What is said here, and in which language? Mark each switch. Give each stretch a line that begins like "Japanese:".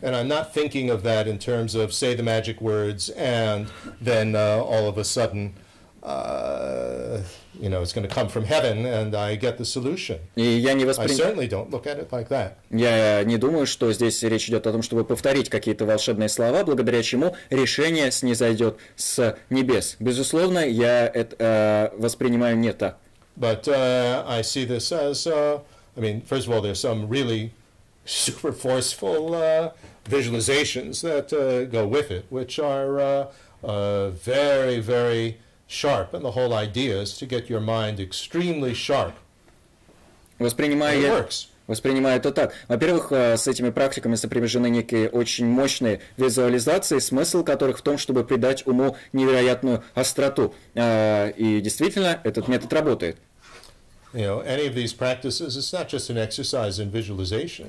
English: And I'm not thinking of that in terms of say the magic words and then all of a sudden it's going to come from heaven, and I get the solution. I certainly don't look at it like that.
Russian: Я не думаю, что здесь речь идет о том, чтобы повторить какие-то волшебные слова, благодаря чему решение снизойдет с небес. Безусловно, я это воспринимаю не так.
English: But I see this as, first of all, there's some really super forceful visualizations that go with it, which are very, very sharp, and the whole idea is to get your mind extremely sharp.
Russian: Воспринимаю это так. Во-первых, с этими практиками сопряжены некие очень мощные визуализации, смысл которых в том, чтобы придать уму невероятную остроту. И действительно, этот метод работает.
English: You know, any of these practices, it's not just an exercise in visualization.